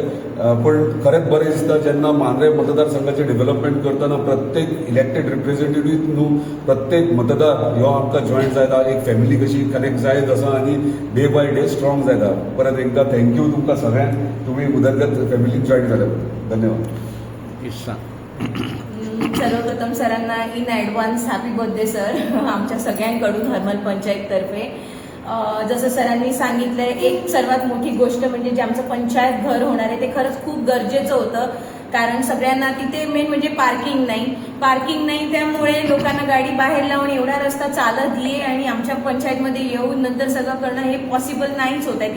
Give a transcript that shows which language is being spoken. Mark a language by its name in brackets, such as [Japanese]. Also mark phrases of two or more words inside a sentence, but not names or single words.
[Konkani] पूण खरेंच बरें दिसता जेन्ना मांद्रे मतदारसंघाचें डेव्हलपमेंट करतना प्रत्येक [English] elected representative [Konkani] न्हू प्रत्येक मतदार ह्यो आमकां जॉयन जायता. एक फॅमिली कशी कनेक्ट जायत आसा आनी [English] day by day strong [Konkani] जायता. परत एकदा थँक्यू तुमकां सगळ्यांक. तुमी उदरगत फॅमिलीक जॉईन जाल्यात. धन्यवाद. [Marathi] सर्वप्रथम सरांना [English] in advance happy birthday sir [Marathi] आमच्या सगळ्यांकडून हरमल पंचायततर्फे. जसं सरांनी सांगितलंय एक सर्वात मोठी गोष्ट म्हणजे जे आमचं पंचायत घर होणार आहे ते खरंच खूप गरजेचं होतं. कारण सगळ्यांना तिथे मेन म्हणजे पार्किंग नाही त्यामुळे लोकांना गाडी बाहेर लावून एवढा रस्ता चालत ये आणि आमच्या पंचायतमध्ये येऊन नंतर सगळं करणं हे पॉसिबल नाहीच होत आहे.